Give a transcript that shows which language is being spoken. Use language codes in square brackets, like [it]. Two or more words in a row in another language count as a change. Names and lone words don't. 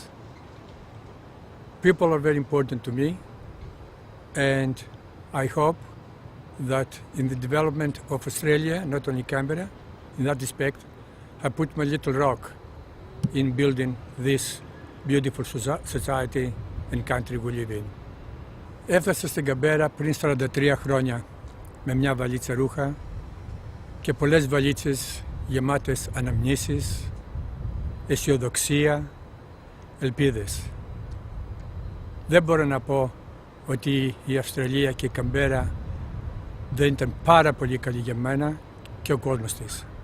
[en] People are very important to me, and I hope that in the development of Australia, not only Canberra, in that respect, I put my little rock in building this beautiful society and country we live in. [el] Έφτασα στην Καμπέρα πριν 43 χρόνια με μια βαλίτσα ρούχα και πολλές βαλίτσες γεμάτες αναμνήσεις, αισιοδοξία, ελπίδες. Δεν μπορώ να πω ότι η Αυστραλία και η Καμπέρα δεν ήταν πάρα πολύ καλή για μένα και ο κόσμος της.